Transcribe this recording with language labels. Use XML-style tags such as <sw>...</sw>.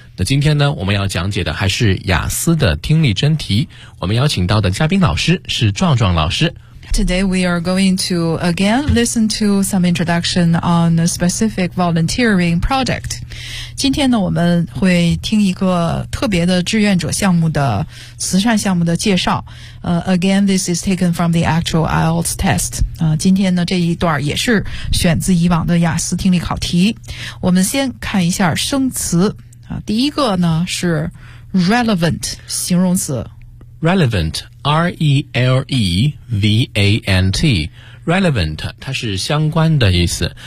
<zh>那今天呢，我们要讲解的还是雅思的听力真题，我们邀请到的嘉宾老师是壮壮老师。</zh> <en>Today we are going to again listen to some introduction on a specific volunteering project.</en> <zh>今天呢，我们会听一个特别的志愿者项目的慈善项目的介绍。</zh> <en>Again, this is taken from the actual IELTS test.</en> <zh>今天呢，这一段也是选自以往的雅思听力考题。我们先看一下生词。第一个呢是 relevant 形容词。 Relevant, R-E-L-E-V-A-N-T, relevant, 它是相关的意思。</zh>